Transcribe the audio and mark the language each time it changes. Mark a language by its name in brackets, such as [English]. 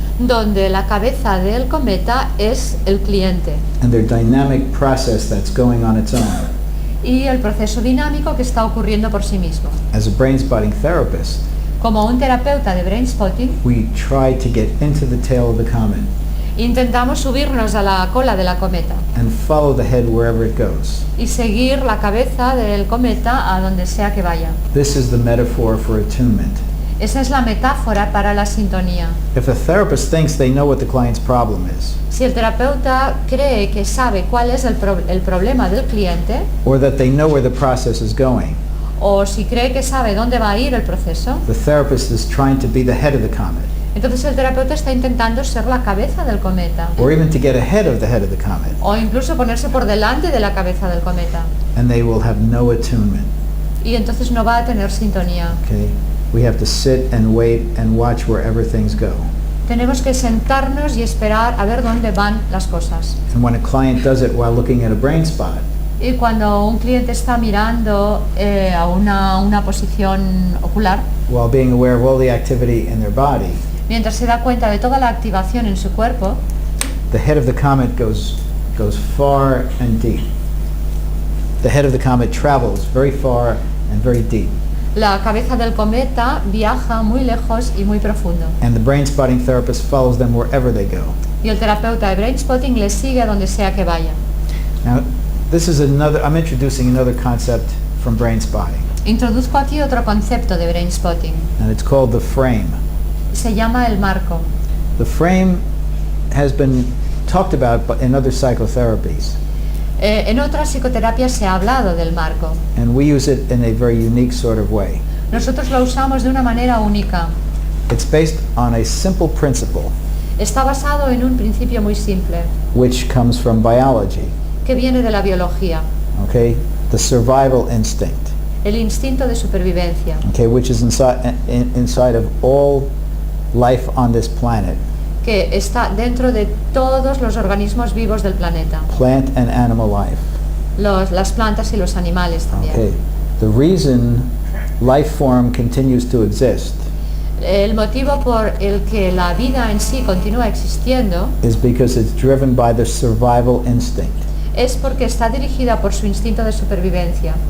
[Spanish] donde la cabeza del cometa es el cliente [English] and their dynamic process that's going on its own. [Spanish] y el proceso dinámico que está ocurriendo por sí mismo. [English] As a Brainspotting therapist, [Spanish] Como un terapeuta de Brainspotting, [English] we try to get into the tail of the comet [Spanish] intentamos subirnos a la cola de la cometa [English] and follow the head wherever it goes. [Spanish] y seguir la cabeza del cometa a donde sea que vaya. [English] This is the metaphor for attunement. [Spanish] Esa es la metáfora para la sintonía. [English] If a therapist thinks they know what the client's problem is, [Spanish] Si el terapeuta cree que sabe cuál es el problema del cliente, [English] or that they know where the process is going, [Spanish] o si cree que sabe dónde va a ir el proceso, [English] the therapist is trying to be the head of the comet, [Spanish] entonces el terapeuta está intentando ser la cabeza del cometa, [English] or even to get ahead of the head of the comet, [Spanish] o incluso ponerse por delante de la cabeza del cometa. [English] and they will have no attunement. [Spanish] Y entonces no va a tener sintonía. [English] Okay? We have to sit and wait and watch wherever things go. [Spanish] Tenemos que sentarnos y esperar a ver dónde van las cosas. [English] And when a client does it while looking at a brain spot, [Spanish] Y cuando un cliente está mirando a una posición ocular, [English] while being aware of all the activity in their body, [Spanish] mientras se da cuenta de toda la activación en su cuerpo, [English] the head of the comet goes far and deep. The head of the comet travels very far and very deep. [Spanish] la cabeza del cometa viaja muy lejos y muy profundo. [English] And the brain spotting therapist follows them wherever they go. [Spanish] Y el terapeuta de Brainspotting les sigue a donde sea que vaya. [English] Now, I'm introducing another concept from brain spotting, [Spanish] Introduzco aquí otro concepto de Brainspotting. [English] and it's called the frame. [Spanish] Se llama el marco. [English] The frame has been talked about in other psychotherapies, [Spanish] En otras psicoterapias se ha hablado del marco. [English] and we use it in a very unique sort of way. [Spanish] Nosotros lo usamos de una manera única. [English] It's based on a simple principle, [Spanish] Está basado en un principio muy simple, [English] which comes from biology, [Spanish] que viene de la biología, [English] okay? The survival instinct, [Spanish] el instinto de supervivencia, [English] okay, which is inside of all life on this planet, [Spanish] que está dentro de todos los organismos vivos del planeta, [English] plant and animal life. [Spanish] las plantas y los animales también. [English] Okay. The reason life form continues to exist [Spanish] El motivo por el que la vida en sí continúa existiendo [English] is because it's driven by the survival instinct. [Spanish] es porque está dirigida por su instinto de supervivencia.